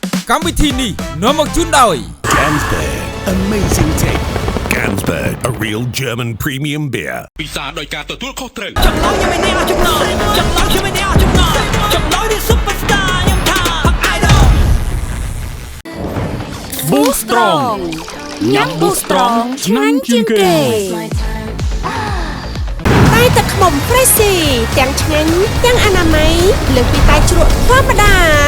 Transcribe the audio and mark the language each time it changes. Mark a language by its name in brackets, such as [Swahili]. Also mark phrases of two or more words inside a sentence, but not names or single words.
[Khmer] កម្មវិធីនេះនាំមកជូនដោយ [English] Gansberg Amazing Take Gansberg a real German premium beer [Khmer] ពិសាដោយការទទួលខុសត្រូវ ចំណងខ្ញុំមិនអ្នកចំណងខ្ញុំមិនអ្នកចំណងនេះ Superstar ខ្ញុំថា Idol Boost Strong ញ៉ាំ Boost Strong ឆ្ងាញ់ជាងគេតែទឹកឃ្មុំ Freshy ទាំងឆ្ងាញ់ទាំងអនាម័យលើសពីតែជ្រក់ធម្មតា